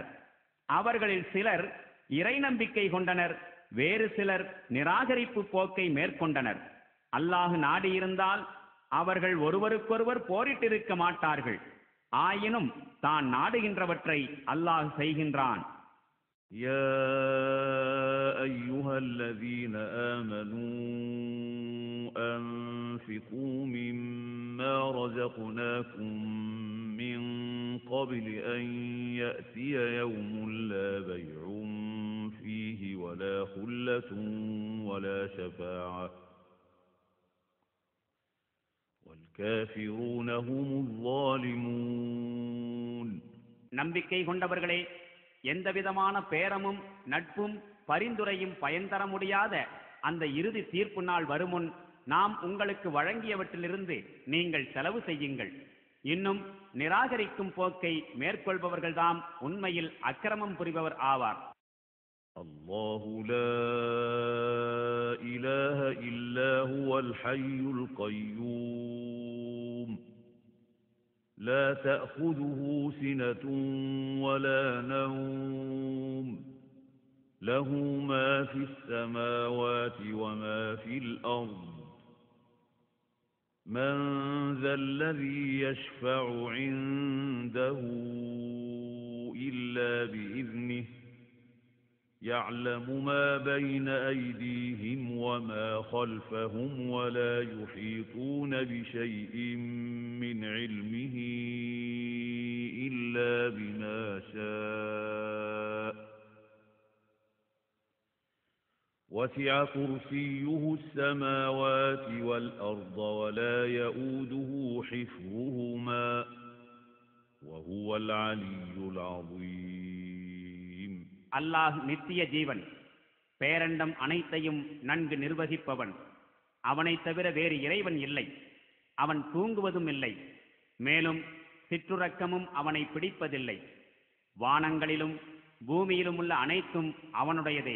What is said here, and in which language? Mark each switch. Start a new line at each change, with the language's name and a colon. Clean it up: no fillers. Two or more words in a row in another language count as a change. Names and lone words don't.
Tamil: அவர்களில் சிலர் இறை நம்பிக்கை கொண்டனர், வேறு சிலர் நிராகரிப்பு போக்கை மேற்கொண்டனர். அல்லாஹ் நாடியிருந்தால் அவர்கள் ஒருவருக்கொருவர் போரிட்டிருக்க மாட்டார்கள். ஆயினும் தான் நாடுகின்றவற்றை அல்லாஹ் செய்கின்றான்.
Arabic: يا أيها الذين آمنوا أنفقوا مما رزقناكم من قبل أن يأتي يوم لا بيع فيه ولا خلة ولا شفاعة والكافرون هم الظالمون.
Tamil: நம்பிக்கை கொண்டவர்களே, எந்தவிதமான பேரமும் நட்பும் பரிந்துரையும் பயன் தர முடியாத அந்த இறுதி தீர்ப்பு நாள் வருமுன் நாம் உங்களுக்கு வழங்கியவற்றிலிருந்து நீங்கள் செலவு செய்யுங்கள். இன்னும் நிராகரிக்கும் போக்கை மேற்கொள்பவர்கள்தாம் உண்மையில் அக்கிரமம் புரிபவர் ஆவார்.
Arabic: الله لا إله إلا هو الحي القيوم لا تأخذه سنة ولا نوم له ما في السماوات وما في الأرض من ذا الذي يشفع عنده إلا بإذنه يعلم ما بين أيديهم وما خلفهم ولا يحيطون بشيء من علمه إلا بما شاء وسع كرسيه السماوات والأرض ولا يؤوده حفظهما وهو العلي العظيم.
Tamil: அல்லாஹ் நித்திய ஜீவன், பேரண்டம் அனைத்தையும் நன்கு நிர்வகிப்பவன். அவனைத் தவிர வேறு இறைவன் இல்லை. அவன் தூங்குவதும் இல்லை. மேலும் சிற்றுறக்கமும் அவனை பிடிப்பதில்லை. வானங்களிலும் பூமியிலும் உள்ள அனைத்தும் அவனுடையதே.